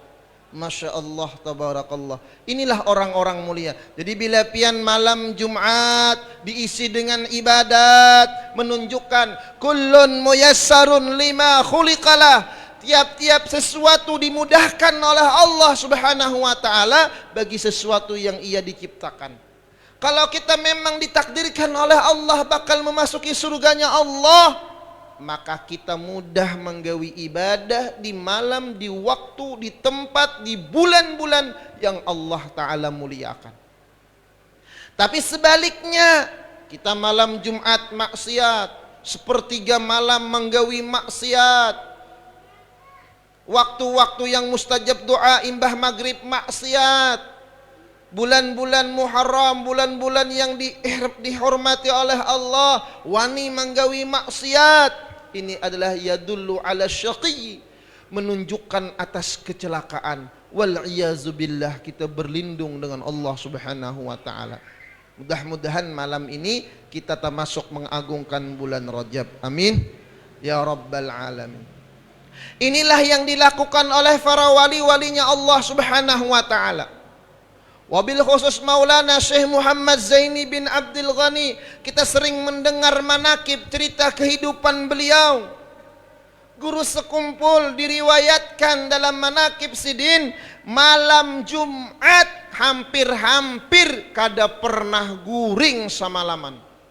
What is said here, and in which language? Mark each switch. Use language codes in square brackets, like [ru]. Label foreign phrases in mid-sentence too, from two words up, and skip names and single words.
[ar] Masya Allah, tabarakallah. [id] Inilah orang-orang mulia. Jadi bila pian malam Jumat diisi dengan ibadat, menunjukkan [ar] kullun muyassarun lima khuliqalah. [id] Tiap-tiap sesuatu dimudahkan oleh Allah [ar] Subhanahu wa taala [id] bagi sesuatu yang ia diciptakan. Kalau kita memang ditakdirkan oleh Allah bakal memasuki surganya Allah, maka kita mudah menggawi ibadah di malam, di waktu, di tempat, di bulan-bulan yang Allah Ta'ala muliakan. Tapi sebaliknya, kita malam Jumat maksiat, sepertiga malam menggawi maksiat, waktu-waktu yang mustajab doa imbah maghrib maksiat, bulan-bulan Muharram, bulan-bulan yang dihormati oleh Allah, wani menggawi maksiat. Ini adalah [ar] yadullu ala syaqi, [id] menunjukkan atas kecelakaan. [ar] Wal iyazu billah, [id] kita berlindung dengan Allah [ar] Subhanahu wa taala. [id] Mudah-mudahan malam ini kita termasuk mengagungkan bulan Rajab. [ar] Amin ya rabbal alamin. [id] Inilah yang dilakukan oleh para wali-walinya Allah [ar] Subhanahu wa taala. [id] Wabil khusus Maulana Syekh Muhammad Zaini bin Abdul Ghani, kita sering mendengar manakib cerita kehidupan beliau. [bjn] Guru sekumpul diriwayatkan dalam manakib sidin, malam Jumat hampir-hampir kada pernah guring samalaman.